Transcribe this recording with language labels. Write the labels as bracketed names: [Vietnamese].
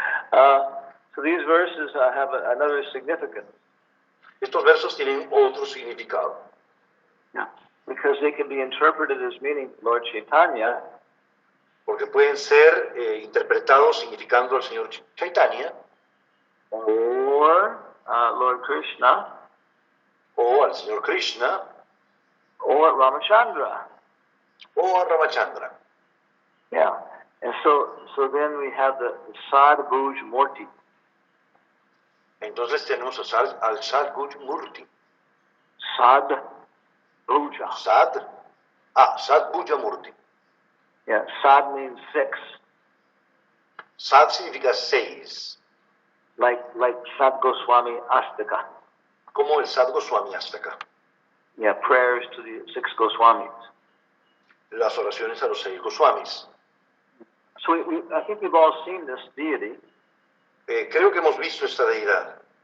[English] So these verses have another significance. [Spanish] Estos versos tienen otro significado. [English] Yeah. Because they can be interpreted as meaning Lord Chaitanya. [Spanish] Porque pueden ser interpretados significando al Señor Chaitanya. [English] Or Lord Krishna. [Spanish] O al Señor Krishna. [English] Or Ramachandra. [Spanish] O a Ramachandra. [English] Yeah. And so then we have the Sad Bhuj Murti. [Spanish] Entonces tenemos al Sad Bhuj Murti. [English] Sad Bhuja. Sad Bhuja Murti. Yeah, Sad means 6. [Spanish] Sad significa 6. [English] Like Sad Goswami Astaka. [Spanish] Como el Sad Goswami Astaka. [English] Yeah, prayers to the 6 Goswamis. [Spanish] Las oraciones a los 6 Goswamis. [English] So I think we've all seen this deity. [Spanish] Creo que hemos visto esta deidad.